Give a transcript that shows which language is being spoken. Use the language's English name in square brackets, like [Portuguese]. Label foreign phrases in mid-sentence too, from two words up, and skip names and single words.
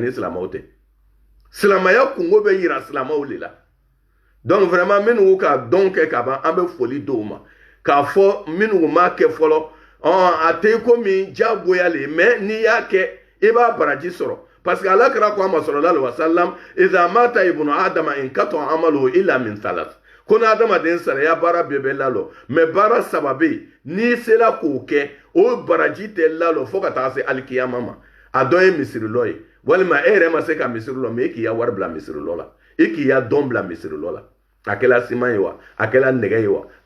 [Bambara] ni silamɛw tɛ silamɛya kungo bɛ yira silamɛw de la [French] donc vraiment [Bambara] minnu ka dɔn kɛ ka ban an bɛ foli d'o ma k'a fɔ minnu m'a kɛ fɔlɔ a tɛ i komi diyagoya le mais n'i y'a kɛ i b'a baraji sɔrɔ [French] parce que [Bambara] alakira ko a ma [Arabic] صلى الله عليه وسلم إذا مات ابن آدم انقطع عمله إلا من ثلاث [Bambara] ko n'adamaden sara ya baara bɛɛ bɛ lalɔ mais baara saba bɛ yen n'i sera k'o kɛ o baraji tɛ lalɔ fo ka taga se alikiyama ma a dɔ ye misirilɔ ye walima e yɛrɛ ma se ka misiri lɔ mais e k'i ya wari bila misirilɔ la e k'i ya dɔn bila misirilɔ la a kɛla siman ye wa a kɛla nɛgɛ ye wa a